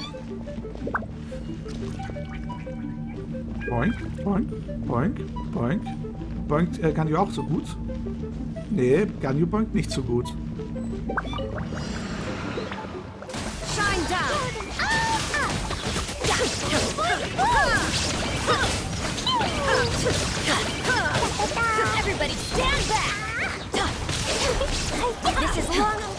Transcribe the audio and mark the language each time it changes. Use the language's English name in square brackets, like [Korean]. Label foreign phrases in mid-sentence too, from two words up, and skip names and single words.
[German] Boink, boink, boink, boink. Boinkt Ganyu auch so gut? Nee, Ganyu boinkt nicht so gut. [English] Shine down. Everybody stand back! This is long.